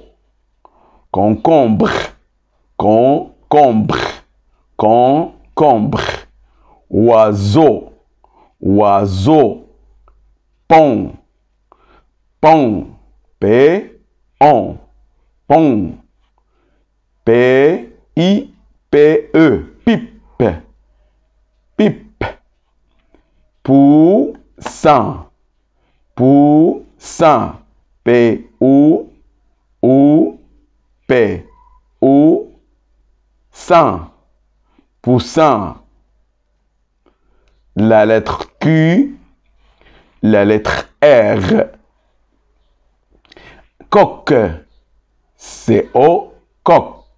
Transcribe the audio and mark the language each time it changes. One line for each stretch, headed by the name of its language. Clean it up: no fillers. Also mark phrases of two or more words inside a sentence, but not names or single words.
French: Concombre. Concombre. Concombre. Oiseau. Oiseau. Pont. Pont. P-on. Pont. P-I-P-E. Pipe. Pipe. Poussin. Poussin. P-O-U-P. Poussin. Poussin. La lettre Q. La lettre R. Coq. C-O. Coq.